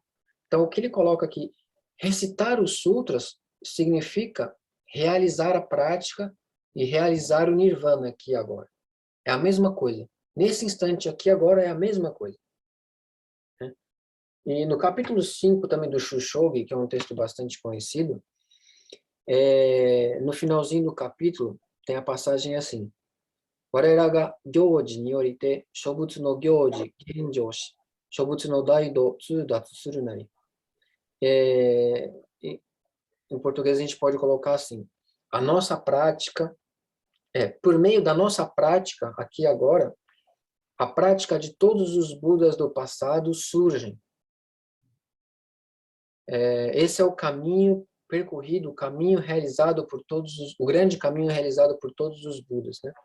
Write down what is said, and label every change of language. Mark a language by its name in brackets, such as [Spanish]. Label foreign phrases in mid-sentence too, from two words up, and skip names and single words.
[Portuguese] Então, o que ele coloca aqui, recitar os sutras significa realizar a prática e realizar o nirvana aqui agora. É a mesma coisa. Nesse instante aqui agora é a mesma coisa. Né? E no capítulo 5 também do Shushogi, que é um texto bastante conhecido, no finalzinho do capítulo tem a passagem assim: [Japanese] 我らが行事によりて諸仏の行事現上し、諸仏の大度通達するなり。 [Portuguese] Em português a gente pode colocar assim: a nossa prática, por meio da nossa prática, aqui agora, a prática de todos os Budas do passado surgem. Esse é o caminho percorrido, o caminho realizado por o grande caminho realizado por todos os Budas, né?